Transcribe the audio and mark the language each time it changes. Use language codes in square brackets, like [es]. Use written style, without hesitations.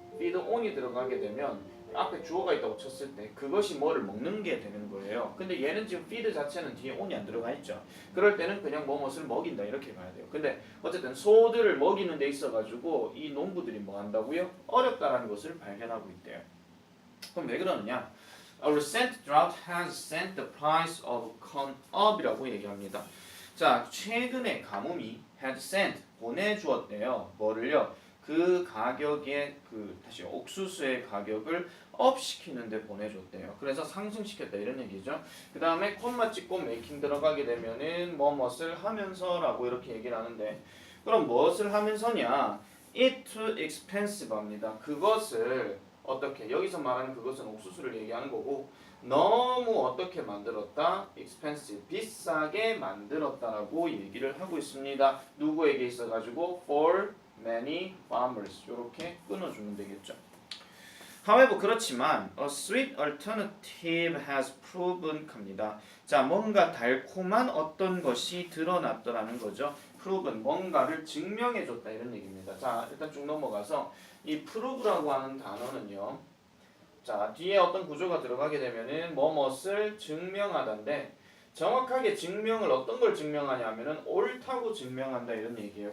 [ko] feed on이 들어가게 되면 앞에 주어가 있다고 쳤을 때 그것이 뭐를 먹는 게 되는 거예요. 근데 얘는 지금 feed 자체는 뒤에 on이 안 들어가 있죠. 그럴 때는 그냥 무엇을 먹인다 이렇게 봐야 돼요. 근데 어쨌든 소들을 먹이는 데 있어가지고 이 농부들이 뭐 한다고요? 어렵다라는 것을 발견하고 있대요. 그럼 왜 그러느냐? [en] A recent drought has sent the price of corn up이라고 [ko] 얘기합니다. 자, 최근에 가뭄이 [en] had sent [ko] 보내주었대요. 뭐를요? 그 가격의 다시 옥수수의 가격을 업 시키는데 보내줬대요. 그래서 상승시켰다 이런 얘기죠. 그 다음에 콤마 찍고 메이킹 들어가게 되면은 무엇을 하면서라고 이렇게 얘기를 하는데 그럼 무엇을 하면서냐? [en] It too expensive [ko] 합니다. 그것을 어떻게 여기서 말하는 그것은 옥수수를 얘기하는 거고 너무 어떻게 만들었다? expensive 비싸게 만들었다라고 얘기를 하고 있습니다. 누구에게 있어가지고 [en] for many farmers [ko] 이렇게 끊어주면 되겠죠. [en] However [ko] 그렇지만 [en] a sweet alternative has proven [ko] 합니다. 자, 뭔가 달콤한 어떤 것이 드러났더라는 거죠. proven 뭔가를 증명해줬다 이런 얘기입니다. 자, 일단 쭉 넘어가서 이 prove라고 하는 단어는요. 자, 뒤에 어떤 구조가 들어가게 되면은 무엇을 증명하다인데 정확하게 증명을 어떤 걸 증명하냐면은 옳다고 증명한다 이런 얘기예요.